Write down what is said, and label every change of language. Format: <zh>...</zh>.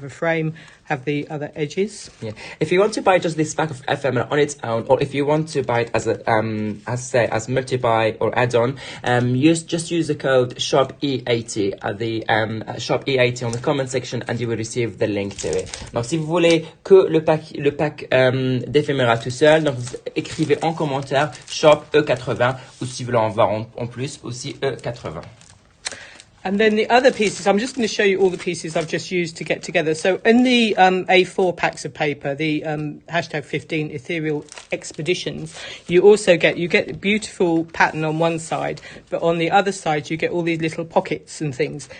<en>Have a frame, have the other edges. Yeah. If you want to buy just this pack of ephemera on its own, or if you want to buy it as a as multi-buy or add-on, just use the code SHOP-E80 at the SHOP-E80 on the comment section, and you will receive the link to it.</en> <fr>Donc si vous voulez que le pack d'éphémera tout seul, donc vous écrivez en commentaire SHOP E80, ou si vous voulez en voir en plus aussi E80.</fr> <en>And then the other pieces, I'm just going to show you all the pieces I've just used to get together. So in the A4 packs of paper, the hashtag 15 Ethereal Expeditions, you also get a beautiful pattern on one side, but on the other side you get all these little pockets and things.</en>